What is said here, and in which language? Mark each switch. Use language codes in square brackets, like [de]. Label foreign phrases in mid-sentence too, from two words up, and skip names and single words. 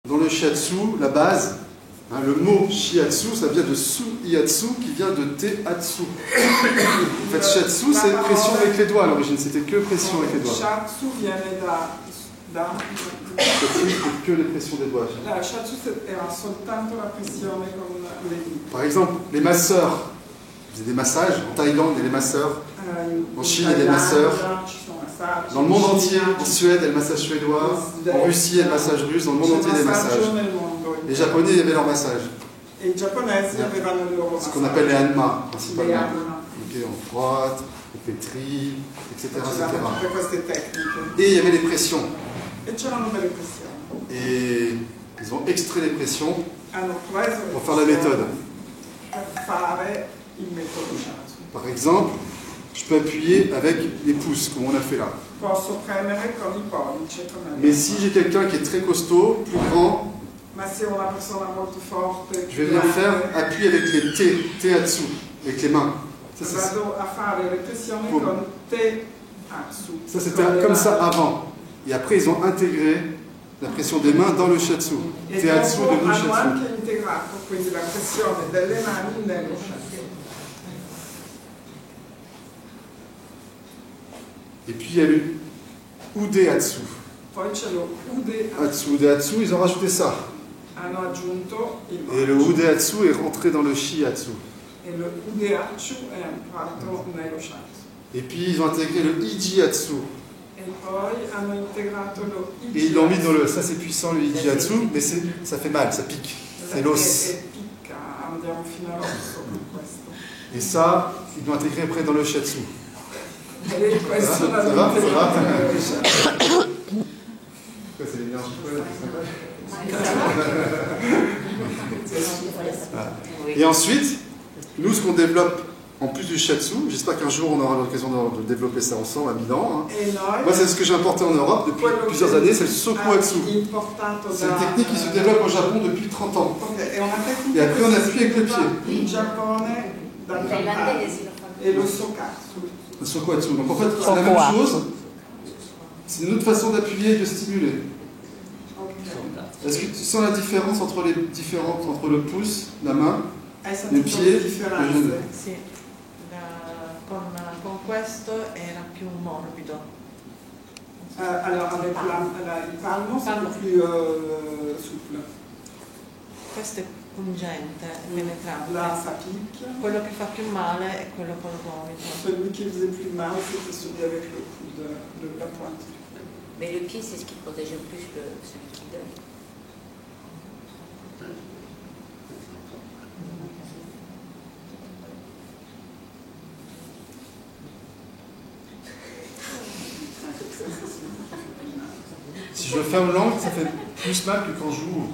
[fr] dans le shiatsu, la base, hein, le mot shiatsu, ça vient de su-iatsu qui vient de te-atsu. En fait, shiatsu, c'est pression avec les doigts à l'origine, c'était que pression avec les doigts. [it] Shiatsu viene da [fr] que les pressions des doigts. [it] La shiatsu era soltanto la pressione con le dita. [fr] Par exemple, les masseurs, vous avez des massages, en Thaïlande, il y a des masseurs, en Chine, il y a des masseurs, dans le monde entier, en Suède, il y a le massage suédois, en Russie, il y a le massage russe, dans le monde entier, il y a des massages. Les Japonais, il y avait leur massage. [it] Et i giapponesi avevano il loro [fr] Ce qu'on appelle les hanma, [it] massaggio. [fr] principalement. Okay, on frotte, on pétrit, etc. [it] Tutte queste tecniche. [fr] Et il y avait les pressions. [it] E c'erano delle pressioni. [fr] Et ils ont extrait les pressions [it] Hanno preso le [fr] pour faire la méthode. [it] per fare il metodo shiatsu. [fr] Par exemple, je peux appuyer avec les pouces, comme on a fait là. [it] Posso premere con i pollici come [fr] Mais si j'ai quelqu'un qui est très costaud, plus grand, [it] ma se una persona molto forte [fr] je vais venir faire appui avec les te-atsu, avec les mains. [it] vado a fare le pressioni con te-atsu. [fr] Ça c'était comme ça avant. Et après ils ont intégré la pression des mains dans le shiatsu. [it] E Te-atsu dopo [fr] devenu [it] hanno shiatsu. anche integrato quindi la pressione delle mani nello shiatsu. [fr] Et puis il y a le ude-atsu. [it] Poi c'è lo ude-atsu. [fr] Ude-atsu, ils ont rajouté ça. [it] Hanno aggiunto il [fr] Et le ude-atsu est rentré dans le shiatsu. [it] e lo ude-atsu è entrato nello shiatsu. [fr] Et puis ils ont intégré le iji-atsu. [it] E poi hanno integrato lo [fr] Et ils l'ont mis dans le... Ça c'est puissant le iji-atsu, mais ça fait mal, ça pique. C'est l'os. [it] E picca, andiamo fino all'osso con questo. [fr] Et ça, ils l'ont intégré après dans le shiatsu. [it] E questo [fr] Ça va? [it] l'hanno integrato nello shiatsu. [fr] C'est l'énergie. Et ensuite, nous, ce qu'on développe en plus du shiatsu, j'espère qu'un jour on aura l'occasion de développer ça ensemble à Milan. Hein. [it] E noi, [fr] Moi, c'est ce que j'ai importé en Europe depuis plusieurs années, c'est le sokuatsu. C'est une technique qui se développe au Japon depuis 30 ans. Et après, on appuie avec le pied. [it] In Giappone, dal e lo sokatsu. [fr] Le sokuatsu. Donc en fait, c'est la même chose. C'est une autre façon d'appuyer et de stimuler. Est-ce que tu sens la différence entre le pouce, la main, le pied, le genou? [it] Sì, con questo era più morbido. [fr] Alors avec [it] il palmo [fr] c'est un peu plus souple. [it] Questo è pungente, penetrante. [fr] Là ça pique. [it] Quello che fa più male è quello col gomito. [fr] Celui qui faisait plus mal c'était celui avec le coude, la pointe. Mais le pied, c'est ce qui protège le plus celui qui donne. Si je ferme l'angle, ça fait plus mal que quand j'ouvre.